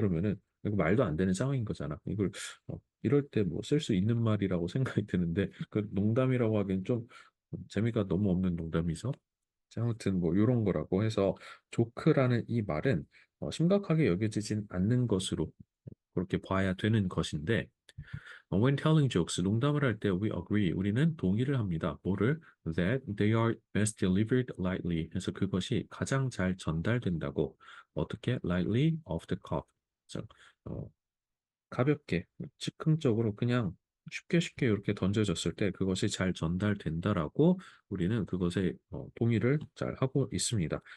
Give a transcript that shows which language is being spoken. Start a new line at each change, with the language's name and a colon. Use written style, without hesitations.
Korean: 그러면은 이거 말도 안 되는 상황인 거잖아. 이걸 이럴 때 뭐 쓸 수 있는 말이라고 생각이 드는데 그 농담이라고 하기엔 좀 재미가 너무 없는 농담이죠. 자, 아무튼 뭐 이런 거라고 해서 조크라는 이 말은 심각하게 여겨지진 않는 것으로 그렇게 봐야 되는 것인데
English: when telling jokes,
Korean: 농담을 할 때
English: we agree,
Korean: 우리는 동의를 합니다. 뭐를?
English: That they are best delivered lightly.
Korean: 그래서 그것이 가장 잘 전달된다고. 어떻게?
English: Lightly off the cuff.
Korean: 즉, 어, 가볍게, 즉흥적으로 그냥 쉽게 쉽게 이렇게 던져졌을 때 그것이 잘 전달된다라고 우리는 그것에 동의를 잘 하고 있습니다.